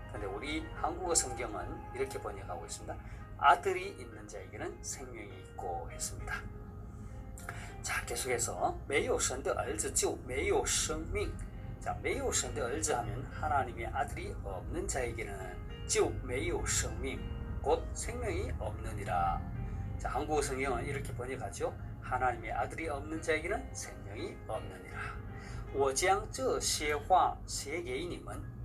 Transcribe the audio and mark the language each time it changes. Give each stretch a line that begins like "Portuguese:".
Korean: 근데 우리 한국어 성경은 이렇게 번역하고 있습니다. 아들이 있는 자에게는 생명이 있고 했습니다. 자, 계속해서
Chinese: 没有神的儿子就没有生命.
Korean: 자,
Chinese: 没有神的儿子
Korean: 하면 하나님의 아들이 없는 자에게는
Chinese: 就没有生命,
Korean: 곧 생명이 없느니라. 자, 한국어 성경은 이렇게 번역하죠. 하나님의 아들이 없는 자에게는 생명이 없느니라.
Chinese: 我将这些话写给你们.